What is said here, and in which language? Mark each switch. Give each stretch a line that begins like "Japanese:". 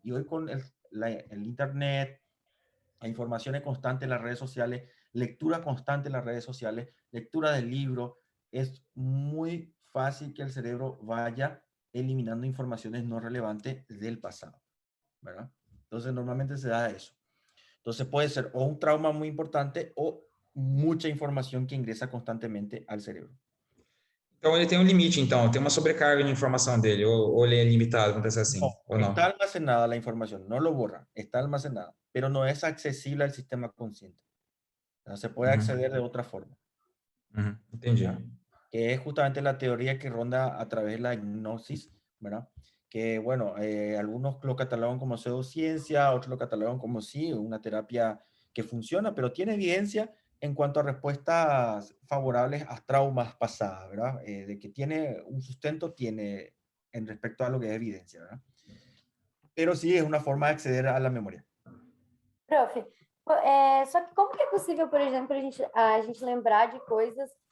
Spanish: Y hoy con el Internet, la información es constante en las redes sociales, lectura constante en las redes sociales, lectura del libro, es muy fácil que el cerebro vaya eliminando informaciones no relevantes del pasado, ¿verdad? Entonces normalmente se da eso. Entonces puede ser o un trauma muy importante o mucha información que ingresa constantemente al cerebro.
Portuguese: Então ele tem um limite, então, tem uma sobrecarga de informação dele, ou ele é limitado, acontece assim,
Spanish: No,
Portuguese: ou não?
Spanish: está almacenada la información, no lo borra, está almacenada, pero no es accesible al sistema consciente. O sea, se puede acceder de otra forma.
Portuguese: Entendi.
Spanish: ¿Ya? Que es justamente la teoría que ronda a través de la hipnosis, ¿verdad? Que, bueno, algunos lo catalogan como pseudociencia, otros lo catalogan como sí, una terapia que funciona, pero tiene evidencia en cuanto a respuestas favorables a traumas pasadas, ¿verdad? De que tiene un sustento, tiene en respecto a lo que es evidencia, ¿verdad? pero sí es una forma de acceder a la memoria.
Portuguese: Prof, só que como que é possível, por exemplo, a gente lembrar de coisas...